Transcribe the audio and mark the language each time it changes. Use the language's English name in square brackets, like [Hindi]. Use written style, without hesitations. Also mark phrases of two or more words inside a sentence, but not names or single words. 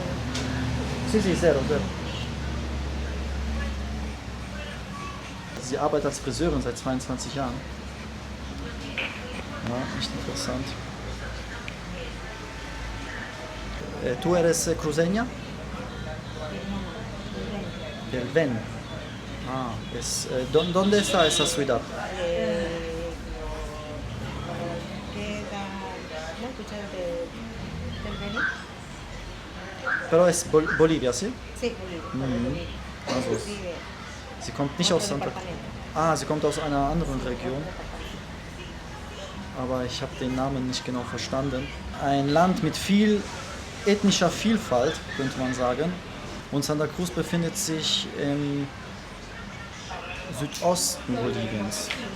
[Spanish] Sí, sí, cero. [German] Sie arbeitet als Friseurin seit 22 Jahren. Ja, echt interessant. [Spanish] ¿Tú eres cruceña? Del Ven. Ah, ¿dónde está esa ciudad? Queda, ¿no escucharon del Beni? Pero es Bolivia, ¿sí? Sí, Bolivia. [German] Also, [Spanish] Vive [German] sie kommt nicht aus Santa sie kommt aus einer anderen Region. Aber ich habe den Namen nicht genau verstanden. Ein Land mit viel ethnischer Vielfalt, könnte man sagen. Und Santa Cruz befindet sich im Südosten Boliviens.